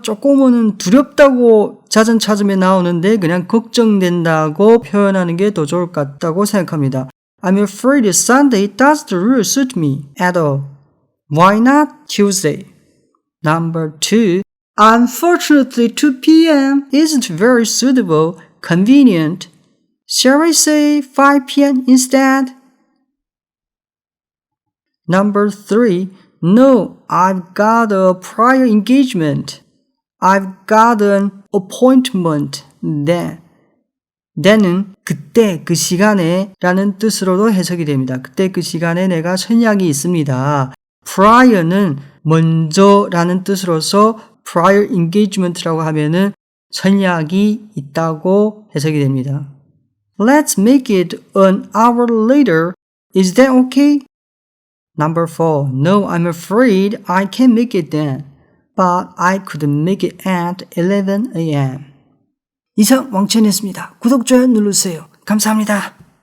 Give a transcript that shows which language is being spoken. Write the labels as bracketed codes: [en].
[ko] 쪼꼬모는 두렵다고 자전차즘에 나오는데 그냥 걱정된다고 표현하는 게 더 좋을 것 같다고 생각합니다. [en] I'm afraid Sunday doesn't really suit me at all. Why not Tuesday? Number 2. Unfortunately, 2 p.m. isn't very suitable, convenient. Shall I say 5 p.m. instead? Number 3. No, I've got a prior engagement. I've got an appointment. [ko] then은 그때 그 시간에 라는 뜻으로도 해석이 됩니다. 그때 그 시간에 내가 선약이 있습니다. prior는 먼저 라는 뜻으로서 prior engagement라고 하면은 선약이 있다고 해석이 됩니다. [en] Let's make it an hour later. Is that okay? Number 4. No, I'm afraid I can't make it then. But I couldn't make it at 11 a.m. [ko] 이상 왕천이었습니다. 구독, 좋아요 눌러주세요. 감사합니다.